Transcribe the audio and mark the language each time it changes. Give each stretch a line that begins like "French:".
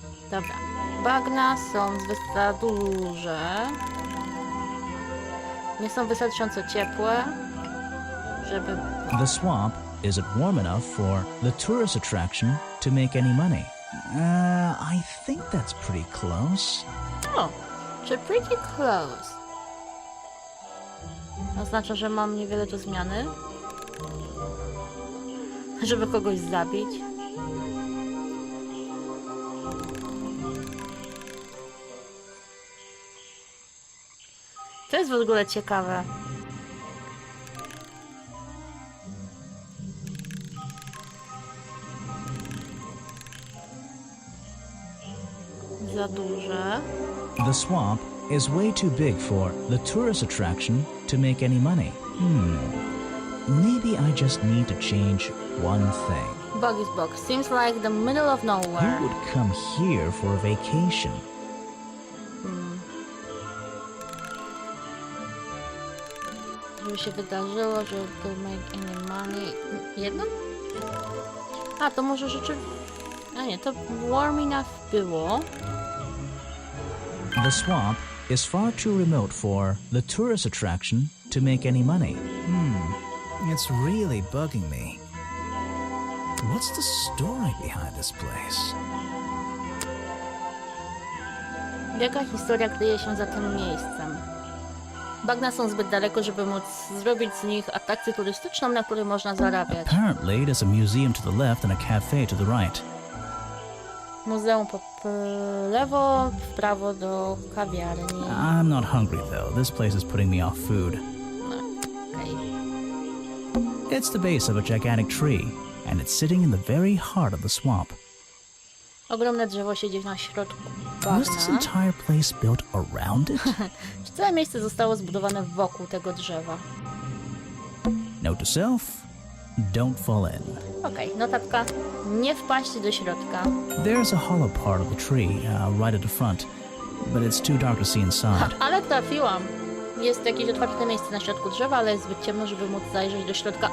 Polish: Dobra. Bagna są za duże. Nie są wystarczająco ciepłe, żeby...
English: The swamp isn't warm enough for the tourist attraction to make any money. I think that's pretty close.
Polish: O, czy
English: pretty close.
Polish: Oznacza, że mam niewiele do zmiany. Żeby kogoś zabić. To jest w ogóle ciekawe. Za duże.
English: The swamp is way too big for the tourist attraction to make any money. Maybe I just need to change one thing. Buggy's box seems like the middle of nowhere. Who would come here for a vacation?
Polish: Żeby się wydarzyło, że
English: to make any money.
Polish: Jedno? A, to może rzeczywiście... A nie, to warm enough było.
English: The swamp is far too remote for the tourist attraction to make any money. It's really bugging me. What's the story behind this place?
Polish: Jaka historia kryje się za tym miejscem? Bagna są zbyt daleko, żeby móc zrobić z nich atrakcję turystyczną, na której można zarabiać.
English: Apparently, there's a museum to the left and a cafe to the right.
Polish: Muzeum po lewo, w prawo do kawiarni.
English: I'm not hungry though. This place is putting me off food. Okay. It's the base of a gigantic tree, and it's sitting in the very heart of the swamp.
Polish: Ogromne drzewo siedzi na środku
English: Was this
Polish: bagna.
English: entire place built around it?
Polish: Czy całe miejsce zostało zbudowane wokół tego drzewa?
English: Note to self, don't fall in.
Polish: Okej, notatka. Nie wpaść do środka.
English: There's a hollow part of the tree, right at the front, but it's too dark to see inside.
Polish: Ale trafiłam. Jest jakieś otwarte miejsce na środku drzewa, ale jest zbyt ciemno, żeby móc zajrzeć do środka.